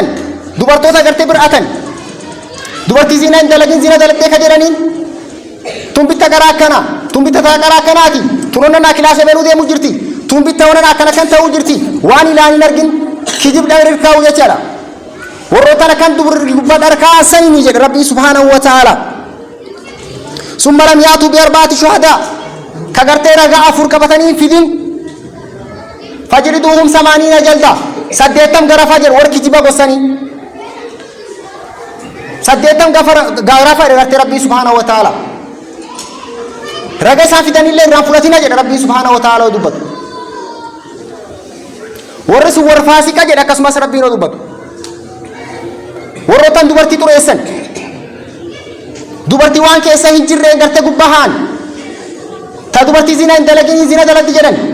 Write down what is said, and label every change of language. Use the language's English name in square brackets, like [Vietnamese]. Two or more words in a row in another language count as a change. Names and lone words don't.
[Oromo] dubartoota gartee bir'atan dubartii zina hin dalagin zina dalagdee ka jedhaniin tumbitta garaa akkanaa tumbitta garaa akkanaati tunonna naa kilaasa beeluu deemu jirti tumbitta wona akkana kan ta'uu jirti waan ilaalin argin kijib dhabir kaa'u jechaadha warroottan akkan dubarri gubbaa dharkaa sanii jedha rabbii [Arabic] سبحانه وتعالى ثم لم يأتوا بأربعة شهداء [Oromo] ka gartee ragaa afur qabatanii fidin [Arabic] فاجلدوهم 80 جلدة [Oromo] saddeettam gara fajr war kijiba gossanii saddeettam gara fajr gartee rabbii [Arabic] سبحانه وتعالى [Oromo] raga isaa fidanillee irraan fudhatina jedha rabbii [Arabic] سبحانه وتعالى [Oromo] dubbatu warri sun warra faasiqa jedha akkasumas rabbiin dubbatu warroottan dubartii xureessan dubartii waan keessa hin jirre gartee gubbahaan ta dubartii zina hin dalagin zina dalagdi jedhan